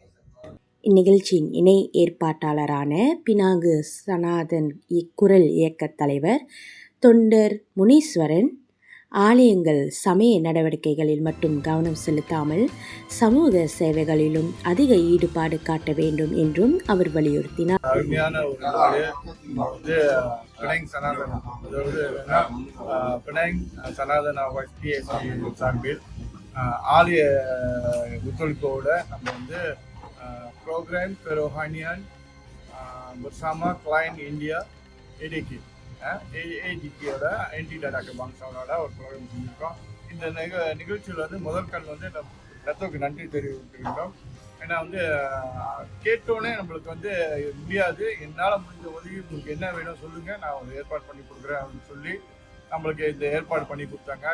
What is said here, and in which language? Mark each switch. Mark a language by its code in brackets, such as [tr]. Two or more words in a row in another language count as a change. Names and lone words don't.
[ta] இந்நிகழ்ச்சியின் இணை ஏற்பாட்டாளரான பினாங்கு சனாதன் குரல் இயக்க தலைவர் தொண்டர் முனீஸ்வரன், ஆலயங்கள் சமய நடவடிக்கைகளில் மட்டும் கவனம் செலுத்தாமல் சமூக சேவைகளிலும் அதிக ஈடுபாடு காட்ட வேண்டும் என்றும் அவர் வலியுறுத்தினார். அருமையான ஒரு நாடு பினாங் சனாதனா, அதாவது பினாங் சனாதனா PSV சார்பில் ஆலய ஒத்துழைப்போட நம்ம [ms] program kerohanian bersama klien India AADK- [ta] ஓட ஆன்டி டாடா கபாங்ஸாவோட ஒரு ப்ரோக்ராம் செஞ்சுருக்கோம். இந்த நிகழ்ச்சியில் முதல் கண் ரத்தோக்கு நன்றி தெரிவிக்கின்றோம். ஏன்னா கேட்டோன்னே நம்மளுக்கு முடியாது, என்னால் முடிஞ்ச உதவி உங்களுக்கு என்ன வேணும் சொல்லுங்கள், நான் ஏற்பாடு பண்ணி கொடுக்குறேன் அப்படின்னு சொல்லி நம்மளுக்கு இந்த ஏற்பாடு பண்ணி கொடுத்தாங்க.